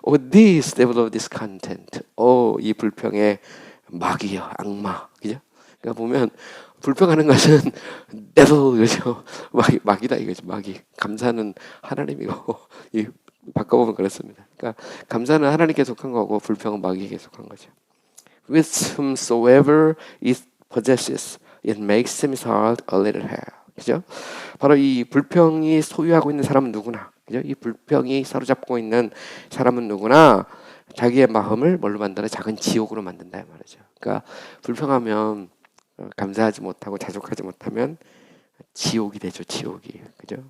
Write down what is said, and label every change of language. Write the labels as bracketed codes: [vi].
[en] This devil of discontent. [ko] 이 불평의 마귀여, 악마. 그죠? 그러니까 보면 불평하는 것은 devil 그죠? 마귀다 이거죠. 마귀. 감사는 하나님이고 이 바꿔보면 그렇습니다. 그러니까 감사는 하나님께 속한 거고 불평은 마귀에게 속한 거죠. [en] With whomsoever it possesses, it makes him heart a little hell. [ko] 그죠? 바로 이 불평이 소유하고 있는 사람은 누구나, 그죠? 이 불평이 사로잡고 있는 사람은 누구나 자기의 마음을 뭘로 만드나? 작은 지옥으로 만든다 말이죠. 그러니까 불평하면 감사하지 못하고 자족하지 못하면 지옥이 되죠. 지옥이. 그죠?